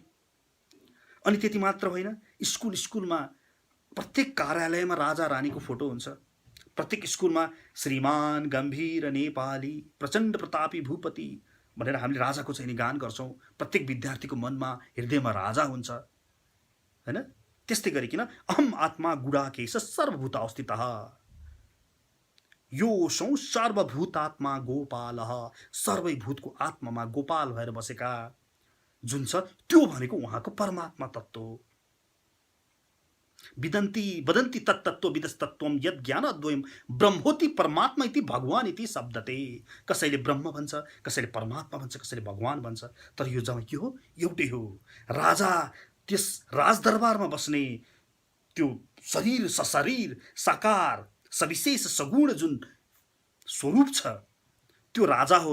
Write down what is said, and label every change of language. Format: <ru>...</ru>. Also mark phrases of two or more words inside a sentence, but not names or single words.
<ne>अनि त्यति मात्र होइन, स्कुलमा प्रत्येक कार्यालयमा राजा रानीको फोटो हुन्छ, प्रत्येक स्कुलमा श्रीमान गम्भीर नेपाली प्रचण्ड प्रतापी भूपति भनेर हामीले राजाको चाहिँ गान गर्छौँ। प्रत्येक विद्यार्थीको मनमा हृदयमा राजा हुन्छ, हैन? त्यस्तै गरिकन</ne> <sa>अहम आत्मा गुडाकेश सर्वभूत अवस्थितः योऽसौ सर्वभूतात्मा गोपालः,</sa> <ne>सर्वै भूतको आत्मामा गोपाल भएर बसेका जुन छ, त्यो भनेको उहाँको परमात्मा तत्त्व हो।</ne> <sa>वदन्ति तत्तत्त्व विदस्तत्त्वम यद् ज्ञान अद्वयम् ब्रह्मोति परमात्मा इति भगवान इति शब्दते।</sa> <ne>कसैले ब्रह्म भन्छ, कसैले परमात्मा भन्छ, कसैले भगवान भन्छ, तर यो जम्मै के हो? एउटै हो। राजा त्यस राजदरबारमा बस्ने त्यो शरीर सशरीर साकार सविशेष सगुण जुन स्वरूप छ, त्यो राजा हो।</ne>